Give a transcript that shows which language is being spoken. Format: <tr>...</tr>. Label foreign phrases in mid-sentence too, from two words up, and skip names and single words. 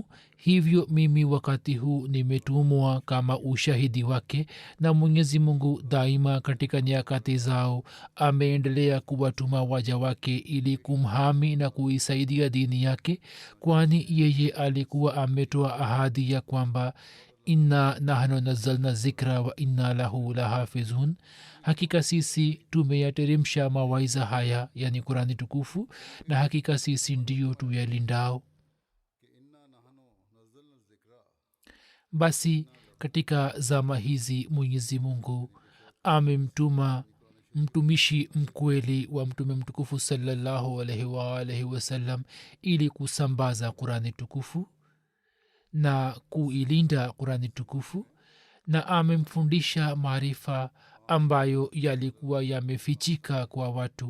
<sw>Hivyo mimi wakati huu nimetumwa kama ushahidi wake, na Mwenyezi Mungu daima katika nyakati zao ameendelea kuwatuma waja wake ili kumhami na kuisaidia dini yake, kwani yeye alikuwa ametoa ahadi ya kwamba</sw> <ar>إنا نحن نزلنا الذكر وإنا له لحافظون,</ar> <sw>hakika sisi tumeyateremsha mawaiza haya, yani Qurani tukufu, na hakika sisi ndio tuyalindao. Basi katika zama hizi Mwenyezi Mungu amemtuma mtumishi mkweli wa Mtume mtukufu</sw> <ar>صلى الله عليه وعلى آله وسلم</ar> <sw>ili kusambaza Qurani tukufu na kuilinda Qurani tukufu, na amemfundisha maarifa ambayo yalikuwa yamefichika kwa watu.</sw>